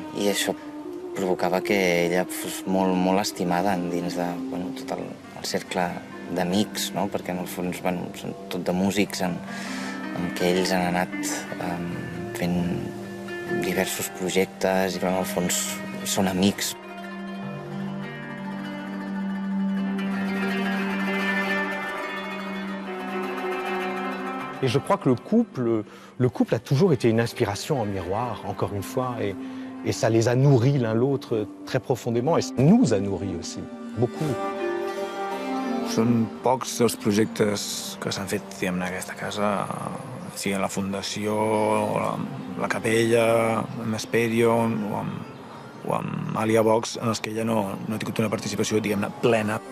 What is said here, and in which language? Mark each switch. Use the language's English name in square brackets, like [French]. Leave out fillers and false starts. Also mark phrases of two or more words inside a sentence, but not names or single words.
[Catalan] I això provocava que ella fos molt, molt estimada dins de tot el cercle d'amics, no? Perquè en el fons són tot de músics en què ells han anat fent diversos projectes i en el fons són amics. [French] Et je crois que le couple a toujours été une inspiration en miroir, encore une fois, et ça les a nourris l'un l'autre très profondément, et ça nous a nourris aussi, beaucoup. [Catalan] Són pocs els projectes que s'han fet en aquesta casa, sigui la Fundació, la Capella, amb Esperion o amb Alia Vox, en els que ella no ha tingut una participació, diguem-ne, plena.